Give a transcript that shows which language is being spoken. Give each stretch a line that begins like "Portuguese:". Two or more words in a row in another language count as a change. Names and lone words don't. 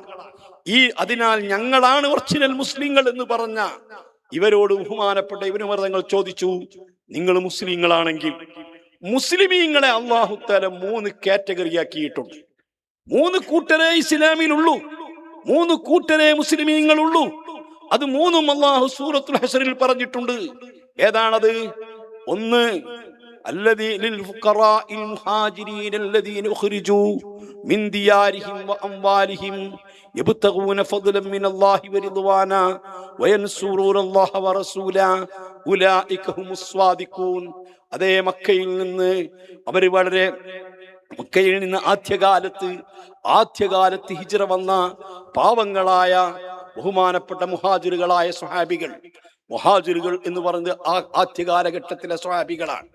Malayalam: അതിനാൽ ഞങ്ങളാണ് ഒറിജിനൽ മുസ്ലിങ്ങൾ എന്ന് പറഞ്ഞ ഇവരോട് ബഹുമാനപ്പെട്ട ഇബ്നു ഉമർ തങ്ങൾ ചോദിച്ചു, നിങ്ങൾ മുസ്ലിങ്ങളാണെങ്കിൽ മുസ്ലിമീങ്ങളെ
Arabic: الله تعالى
Malayalam: 3 കാറ്റഗറി ആക്കിയിട്ടുണ്ട്. 3 കൂട്ടരേ ഇസ്ലാമിലുള്ളൂ, 3 കൂട്ടരേ മുസ്ലിമീങ്ങളുള്ളൂ. അത് 3ഉം അല്ലാഹു സൂറത്തുൽ ഹശ്റിൽ പറഞ്ഞിട്ടുണ്ട്. ഏതാണത്? ഒന്ന്,
Arabic: الذين للفقراء المهاجرين الذين اخرجوا من ديارهم واموالهم يبتغون فضلا من الله ورضوانا وينصرون الله ورسوله اولئك هم الصادقون.
Malayalam: അതേ മക്കയിൽ നിന്ന് അവർ വളരെ മക്കയിൽ നിന്ന് ആദ്യകാലത്ത് ഹിജ്റ വന്ന പാവങ്ങളായ ബഹുമാനപ്പെട്ട മുഹാജിറുകളായ സ്വഹാബികൾ. മുഹാജിറുകൾ എന്ന് പറയുന്നത് ആദ്യകാലഘട്ടത്തിലെ സ്വഹാബികളാണ്.